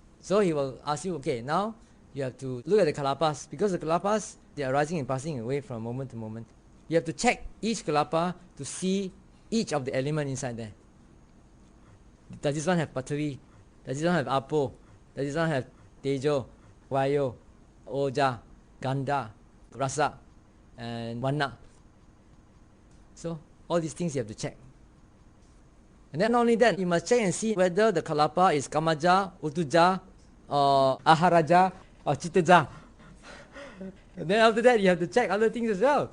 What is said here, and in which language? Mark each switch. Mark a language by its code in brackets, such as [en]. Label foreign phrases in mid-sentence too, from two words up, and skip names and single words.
[en] So he will ask you, okay, now you have to look at the kalapas, because the kalapas, they are rising and passing away from moment to moment. You have to check each kalapa to see each of the element inside there. Does this one have pathavi? Does this one have apo? Does this one have [pi] tejo, vayo, oja, gandha, rasa, [en] and vanna? So all these things you have to check. And then not only that, you must check and see whether the kalapa is [pi] kamaja, utuja, [en] or aharaja, or chittaja. And then after that, you have to check other things as well.